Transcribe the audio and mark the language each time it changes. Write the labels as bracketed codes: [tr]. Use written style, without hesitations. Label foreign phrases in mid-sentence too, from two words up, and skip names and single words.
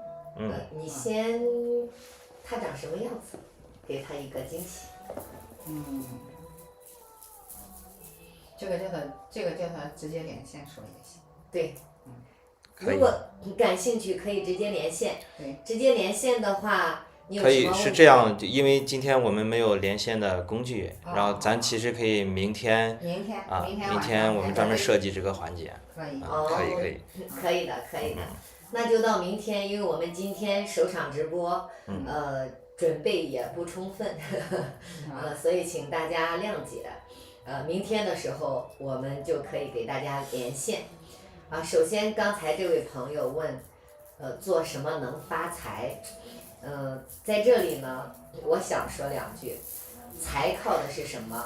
[zh] 你先，他長什麼樣子，給他一個驚喜。這個叫他直接連線說也行。對。如果你感興趣，可以直接連線。直接連線的話，你有可以什么问题是这样，因为今天我们没有连线的工具，哦然后咱其实可以明天明天啊，明明天我们专门设计这个环节。可以。啊，可以可以。可以的，可以的。那就到明天，因为我们今天首场直播，准备也不充分，所以請大家諒解。明天的時候我們就可以給大家連線。首先剛才這位朋友問，做什麼能發財？在這裡呢，我想說兩句。財靠的是什麼？